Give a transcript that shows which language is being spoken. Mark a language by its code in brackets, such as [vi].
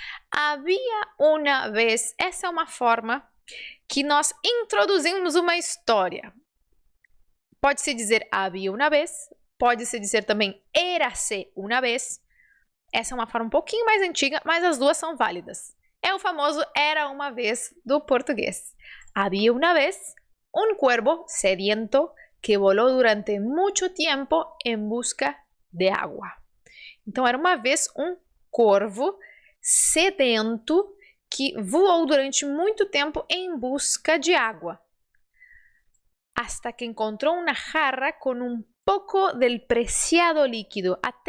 [pt] Havia uma vez. Essa é uma forma que nós introduzimos uma história. Pode-se dizer havia uma vez. Pode-se dizer também érase uma vez. Essa é uma forma um pouquinho mais antiga, mas as duas são válidas. É o famoso era uma vez do português. [es] Había una vez un cuervo sediento que voló durante mucho tiempo en busca de agua. [pt] Então, era uma vez um corvo sedento que voou durante muito tempo em busca de água. [es] Hasta que encontró una jarra con un poco del preciado líquido.